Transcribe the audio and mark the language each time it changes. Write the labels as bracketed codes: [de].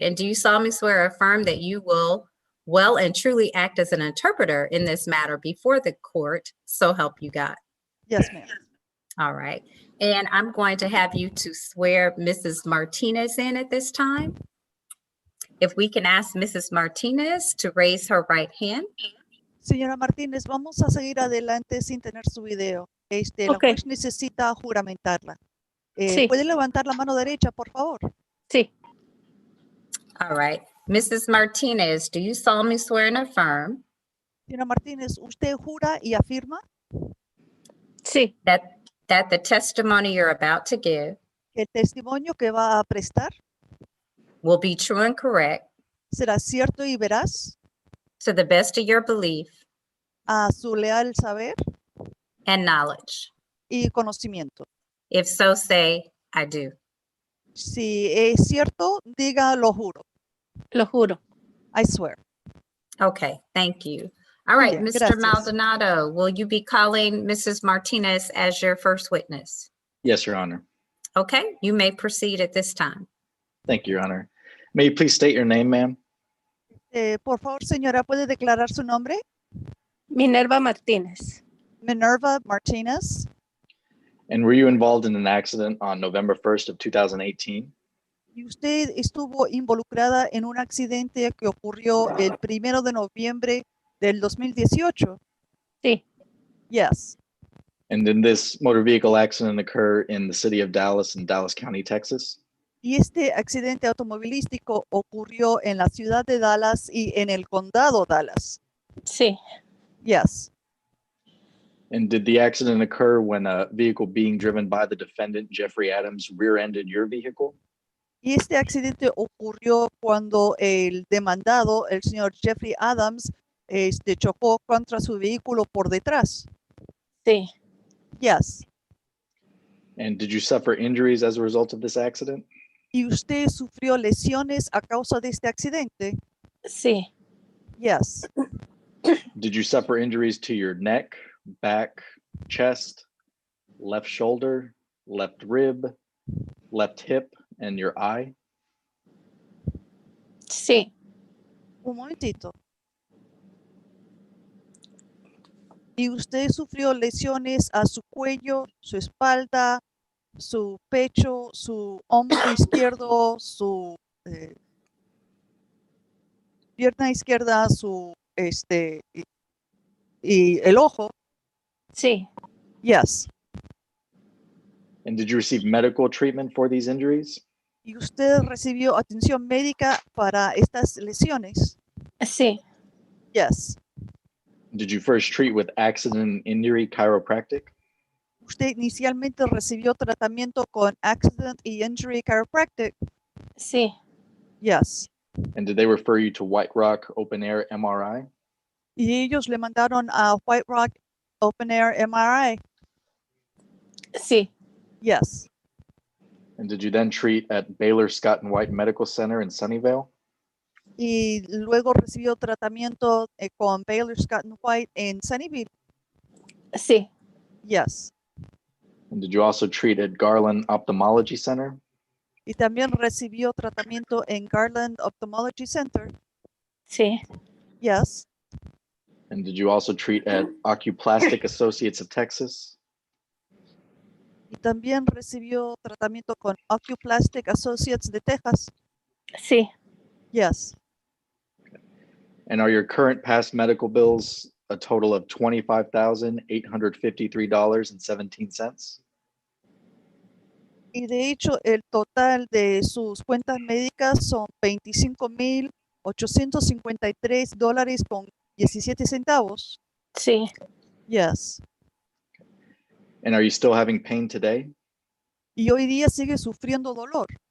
[en] And do you solemnly swear or affirm that you will well and truly act as an interpreter in this matter before the court, so help you God? Yes, ma'am. All right. And I'm going to have you to swear Mrs. Martinez in at this time. If we can ask Mrs. Martinez to raise her right hand. [es] Señora Martínez, vamos a seguir adelante sin tener su video. La [en] Ok. [es] juez necesita juramentarla. Sí. ¿Puede levantar la mano derecha, por favor? Sí, [en] All right. Mrs. Martinez, do you solemnly swear and affirm [es] Señora Martínez, ¿usted jura y afirma sí, [en] that the testimony you're about to give [es] que el testimonio que va a prestar [en] will be true and correct [es] será cierto y veraz [en] to the best of your belief [es] a su leal saber [en] and knowledge? [es] y conocimiento? [en] If so, say, I do. [es] Si es cierto, diga lo juro. lo juro. [en] I swear. Okay, thank you. All [es] Muy [en] right, [es] bien, [en] Mr. [es] gracias. [en] Maldonado, will you be calling Mrs. Martinez as your first witness? Yes, Your Honor. Okay, you may proceed at this time. Thank you, Your Honor. May you please state your name, ma'am? [es] Por favor, señora, ¿puede declarar su nombre? Minerva Martínez. [en] Minerva Martinez. And were you involved in an accident on November 1st of 2018? [es] ¿Y usted estuvo involucrada en un accidente que ocurrió el 1 de noviembre del 2018? Sí, [en] Yes. And did this motor vehicle accident occur in the city of Dallas in Dallas County, Texas? [es] Y este accidente automovilístico ocurrió en la ciudad de Dallas y en el condado Dallas. sí, [en] Yes. And did the accident occur when a vehicle being driven by the defendant, Jeffrey Adams, rear-ended your vehicle? [es] Y este accidente ocurrió cuando el demandado, el señor Jeffrey Adams, chocó contra su vehículo por detrás. sí, [en] Yes. And did you suffer injuries as a result of this accident? [es] ¿Y usted sufrió lesiones a causa de este accidente? sí, [en] Yes. Did you suffer injuries to your neck, back, chest, left shoulder, left rib, left hip, and your eye? [es] sí, Un momentito. ¿Y usted sufrió lesiones a su cuello, su espalda, su pecho, su hombro izquierdo, su pierna izquierda, su y el ojo? sí. [en] Yes. And did you receive medical treatment for these injuries? [es] ¿Y usted recibió atención médica para estas lesiones? Sí, [en] Yes. Did you first treat with accident and injury chiropractic? [es] ¿Usted inicialmente recibió tratamiento con Accident y Injury Chiropractic? sí, [en] Yes. And did they refer you to White Rock Open Air MRI? [es] Y ellos le mandaron a White Rock Open Air MRI? sí, [en] Yes. And did you then treat at Baylor Scott and White Medical Center in Sunnyvale? [es] Y luego recibió tratamiento con Baylor Scott and White en Sunnyvale? sí, [en] Yes. And did you also treat at Garland Ophthalmology Center? [es] Y también recibió tratamiento en Garland Ophthalmology Center? sí, [en] Yes. And did you also treat at Ocuplastic Associates of Texas? [es] Y también recibió tratamiento con Ocuplastic Associates de Texas? sí, [en] Yes. And are your current past medical bills a total of $25,853.17? [es] Y de hecho, el total de sus cuentas médicas son $25,853.17. sí. [en] Yes. And are you still having pain today? [es] Y hoy día sigue sufriendo dolor.